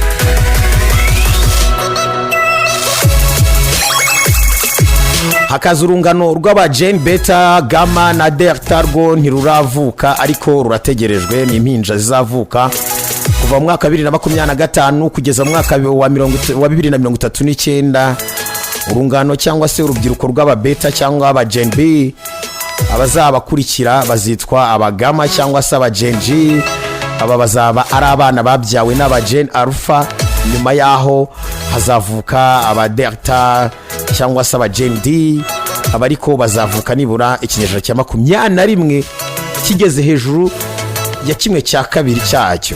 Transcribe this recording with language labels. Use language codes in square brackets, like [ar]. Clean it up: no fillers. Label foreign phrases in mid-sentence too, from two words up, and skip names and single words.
[rw] Hakaza urungano rw'aba Gen Beta, Gamma na Delta rwo ntiruravuka ariko rurategerejwe. Ni impinja zizavuka kuva mu mwaka 2025 kugeza mu mwaka wa 2039. Urungano cyangwa se urubyiruko rw'aba Beta cyangwa aba Gen B abazabakurikira bazitwa aba Gamma cyangwa se aba Gen G. Aba bazaba ari abana babyawe n'aba Gen Alpha. Nyuma yaho hazavuka aba Delta cyangwa se aba Gen D. Abariko bazavuka nibura ikinyejana cya 21 kigeze hejuru ya 1/2 cyacyo.